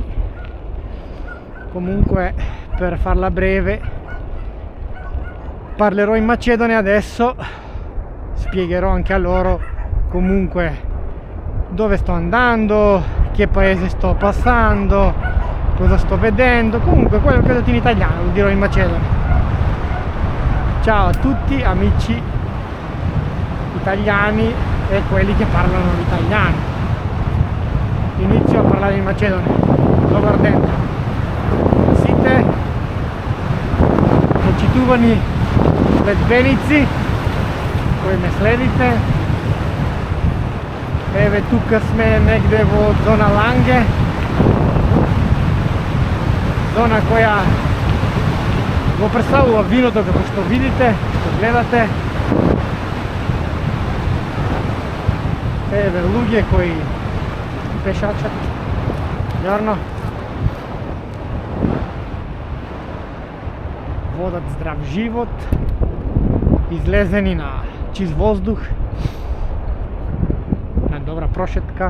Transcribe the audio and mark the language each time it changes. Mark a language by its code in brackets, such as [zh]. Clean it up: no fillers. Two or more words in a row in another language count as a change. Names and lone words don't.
[it] Comunque, per farla breve, parlerò in macedone adesso, spiegherò anche a loro comunque dove sto andando, che paese sto passando, cosa sto vedendo, comunque quello che ho detto in italiano lo dirò in macedone. Ciao a tutti amici italiani e quelli che parlano l'italiano. Inizio a parlare in macedone. [mk] Добар ден. Сите почитувани следбеници кои ме следите. Еве тука сме негде во зона Ланге, зона која го представува виното, како што видите, што гледате. Еве луѓе кои пешачат, јарно, водат здрав живот, излезени на чист воздух, добра прошетка.